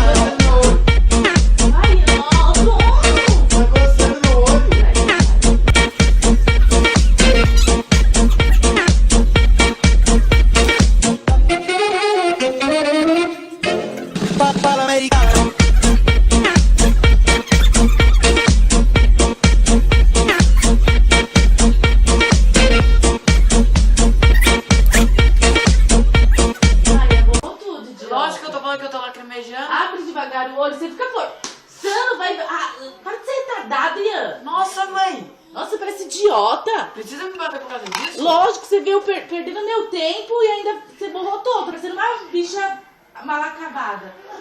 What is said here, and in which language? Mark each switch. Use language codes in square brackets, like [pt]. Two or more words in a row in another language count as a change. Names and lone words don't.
[pt] Ai, não! Tá coçando no olho. [it] Papà l'americano. [pt] Ai, errou tudo, idiota. Lógico que eu tô falando que eu tô lacrimejando. Abre devagar o olho, você fica forçando, vai... Ah, para de ser retardado, Ian. Nossa, mãe! Nossa, parece idiota. Precisa me bater por causa disso? Lógico, você veio perdendo meu tempo e ainda você borrou todo, parecendo uma bicha mal acabada.